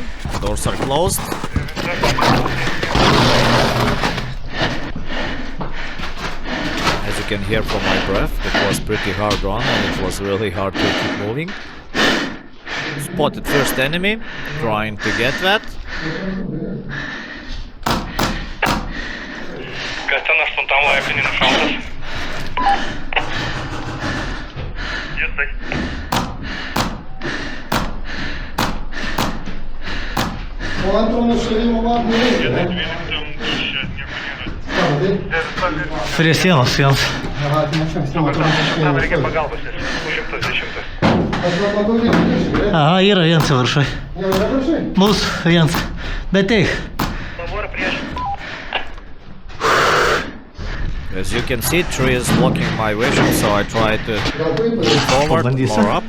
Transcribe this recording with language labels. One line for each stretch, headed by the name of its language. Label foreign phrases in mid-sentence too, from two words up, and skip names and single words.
English: Doors are closed. Can hear from my breath, it was pretty hard run and it was really hard to keep moving. Spotted first enemy, trying to get that.
Lithuanian: Kas ten 8 laiptinį nušautas? Jisai. Po antro nušalimo vadų reikia. Prie sienos vienas. Reikia pagalbos, 110. Aha, yra vienas viršui. Mūsų vienas. Bet eik.
English: As you can see, tree is blocking my vision, so I try to move forward, more up.